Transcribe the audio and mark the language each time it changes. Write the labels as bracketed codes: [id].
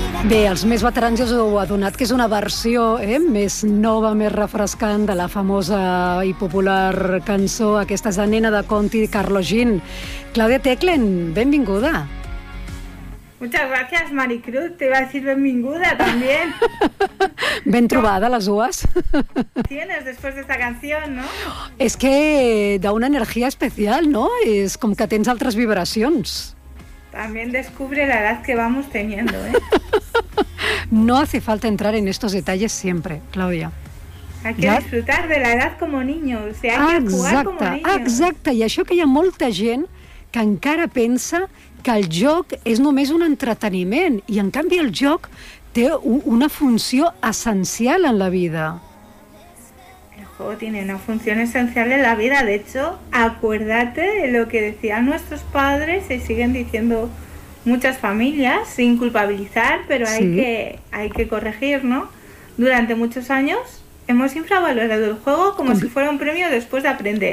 [ca] Bé, els més veterans ja us heu adonat que és una versió més nova, més refrescant de la famosa i popular cançó aquesta és la nena de Conti, Carlos Jean. Claudia Teclen, benvinguda. [es] Muchas gracias, Maricruz. Te iba a decir benvinguda también. [ca] Ben trobada, les dues. [es] Tienes después de esta canción, ¿no? Es que da una energía especial, ¿no? Es como que [ca] tens altres vibracions. [es] También descubre la edad que vamos teniendo, ¿eh? No hace falta entrar en estos detalles siempre, Claudia. Hay que ¿ya? disfrutar de la edad como niño. O sea, hay [ca] exacte, [es] que jugar como niño. [ca] Exacte, i això que hi ha molta gent que encara pensa que el joc és només un entreteniment i, en canvi, el joc té una funció essencial en la vida. [es] El juego tiene una función esencial en la vida. De hecho, acuérdate de lo que decían nuestros padres y siguen diciendo muchas familias, sin culpabilizar, pero hay, sí, hay que corregir, ¿no? Durante muchos años hemos infravalorado el juego como si fuera un premio después de aprender.